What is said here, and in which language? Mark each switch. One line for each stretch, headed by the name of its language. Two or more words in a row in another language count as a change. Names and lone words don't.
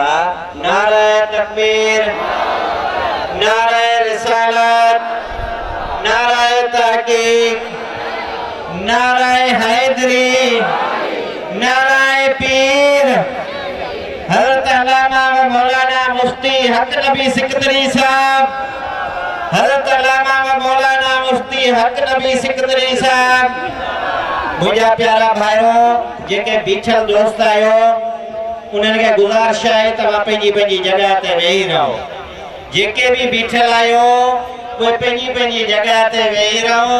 Urdu: نعرۂ تکبیر، نعرۂ رسالت، نعرۂ تحقیق، نعرۂ حیدری، نعرۂ پیر. حضرت علامہ و مولانا مفتی حق نبی سکندری صاحب، حضرت علامہ و مولانا مفتی حق نبی سکندری صاحب.
Sindhi: मुझा प्यारा भाइयों जेके बीठल दोस्त आयो उन्हनि खे गुज़ारिश आहे तव्हां पंहिंजी पंहिंजी जॻह ते वेही रहो। जेके भी बीठल आयो वो पंहिंजी पंहिंजी जॻह ते वेही रहो।